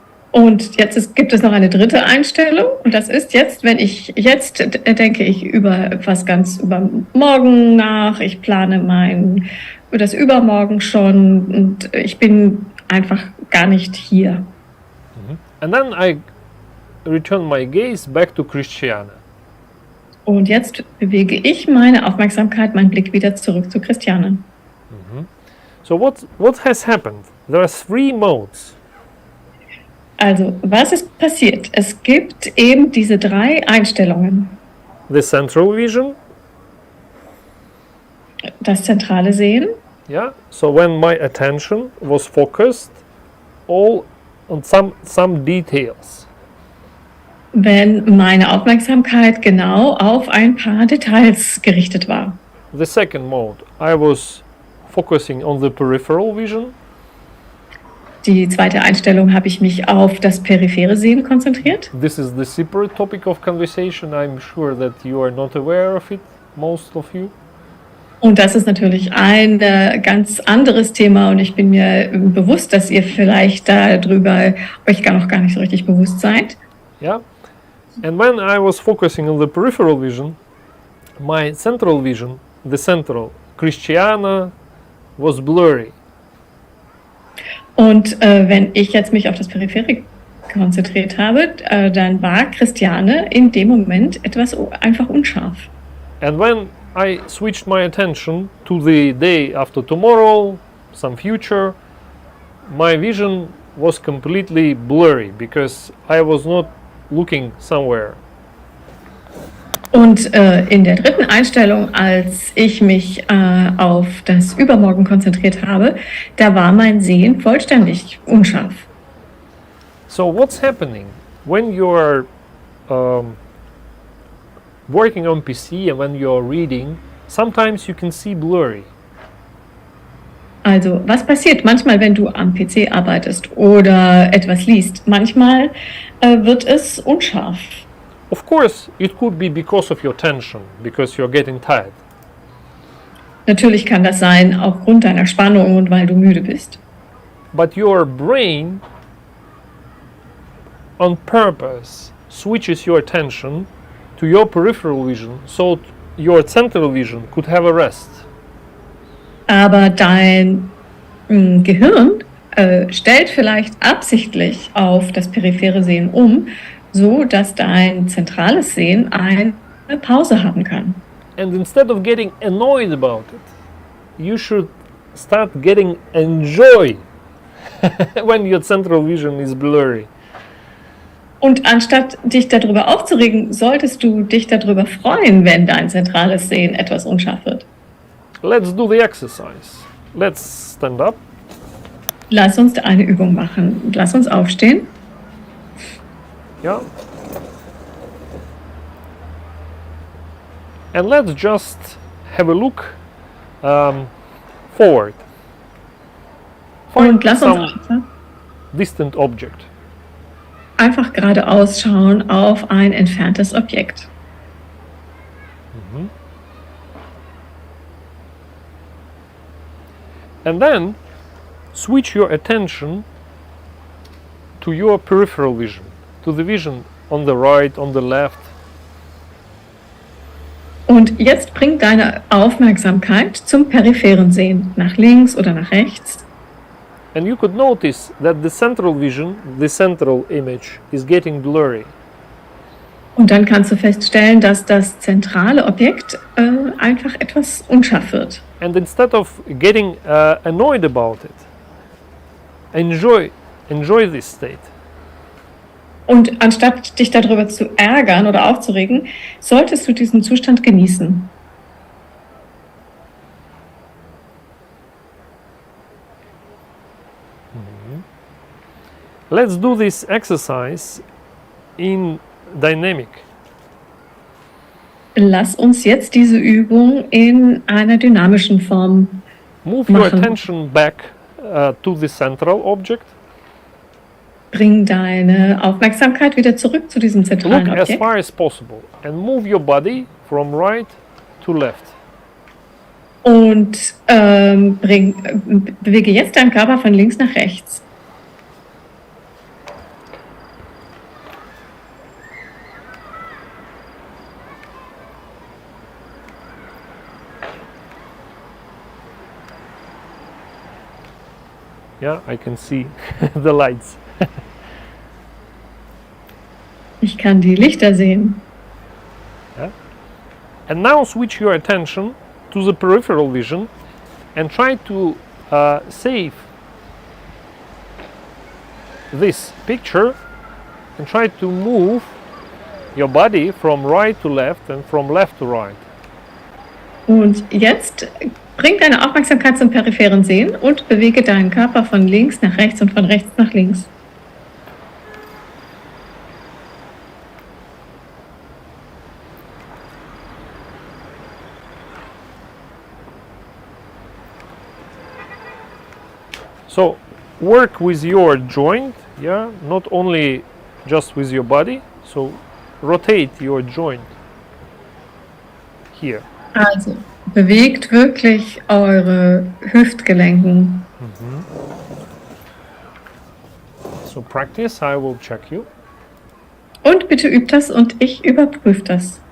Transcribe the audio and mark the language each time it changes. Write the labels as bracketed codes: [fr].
[de] Und jetzt gibt es noch eine dritte Einstellung, und das ist jetzt denke ich über morgen nach, ich plane das Übermorgen schon und ich bin einfach gar nicht hier. [en] And then I return my gaze back to Christiane. [de] Und jetzt bewege ich meine Aufmerksamkeit, meinen Blick wieder zurück zu Christiane. [en] So what has happened? There are 3 modes. [de] Also, was ist passiert? Es gibt eben diese 3 Einstellungen. [en] The central vision, [de] das zentrale Sehen. [en] Yeah. So when my attention was focused all on some details. [de] Wenn meine Aufmerksamkeit genau auf ein paar Details gerichtet war. [en] The second mode, I was focusing on the peripheral vision. [de] Die zweite Einstellung habe ich mich auf das periphere Sehen konzentriert. [en] This is the separate topic of conversation. I'm sure that you are not aware of it, most of you. [de] Und das ist natürlich ein ganz anderes Thema und ich bin mir bewusst, dass ihr vielleicht darüber euch gar nicht so richtig bewusst seid. [en] Yeah. And when I was focusing on the peripheral vision, my central vision, the central Christiana, was blurry. [de] Und wenn ich jetzt mich auf das Periphere konzentriert habe, dann war Christiane in dem Moment etwas einfach unscharf. [en] And when I switched my attention to the day after tomorrow, some future, my vision was completely blurry because I was not looking somewhere. [de] Und in der dritten Einstellung, als ich mich auf das Übermorgen konzentriert habe, da war mein Sehen vollständig unscharf. [en] So what's happening when you are working on PC and when you're reading? Sometimes you can see blurry. [de] Also, was passiert manchmal, wenn du am PC arbeitest oder etwas liest? Manchmal wird es unscharf. [en] Of course, it could be because of your tension, because you're getting tired. [de] Natürlich kann das sein aufgrund deiner Spannung und weil du müde bist. [en] But your brain, on purpose, switches your attention to your peripheral vision, so your central vision could have a rest. [de] Aber dein Gehirn stellt vielleicht absichtlich auf das periphere Sehen um, so dass dein zentrales Sehen eine Pause haben kann. [en] And instead of getting annoyed about it, you should start getting enjoy when your central vision is blurry. [de] Und anstatt dich darüber aufzuregen, solltest du dich darüber freuen, wenn dein zentrales Sehen etwas unscharf wird. [en] Let's do the exercise. Let's stand up. [de] Lass uns eine Übung machen. Lass uns aufstehen. [en] Yeah. And let's just have a look forward. [de] Und lass uns [en] some distant object. [de] einfach geradeaus schauen auf ein entferntes Objekt. [en] And then switch your attention to your peripheral vision, to the vision on the right, on the left. [de] Und jetzt bring deine Aufmerksamkeit zum peripheren Sehen, nach links oder nach rechts. [en] And you could notice that the central vision, the central image, is getting blurry. [de] Und dann kannst du feststellen, dass das zentrale Objekt einfach etwas unscharf wird. [en] And instead of getting annoyed about it, enjoy this state. [de] Und anstatt dich darüber zu ärgern oder aufzuregen, solltest du diesen Zustand genießen. [en] Let's do this exercise in dynamic. [de] Lass uns jetzt diese Übung in einer dynamischen Form [en] Move your [de] machen. [en] attention back to the central object. [de] Bring deine Aufmerksamkeit wieder zurück zu diesem [en] Look [de] zentralen [en] as [de] Objekt [en] far as possible and move your body from right to left. [de] und bewege jetzt deinen Körper von links nach rechts. [en] Yeah, I can see the lights. [de] Ich kann die Lichter sehen. [en] And now switch your attention to the peripheral vision and try to save this picture and try to move your body from right to left and from left to right. [de] Und jetzt Bring deine Aufmerksamkeit zum peripheren Sehen und bewege deinen Körper von links nach rechts und von rechts nach links. [en] So work with your joint, yeah, not only just with your body. So rotate your joint here. [de] Also bewegt wirklich eure Hüftgelenken. [en] So practice, I will check you. [de] Und bitte übt das und ich überprüfe das.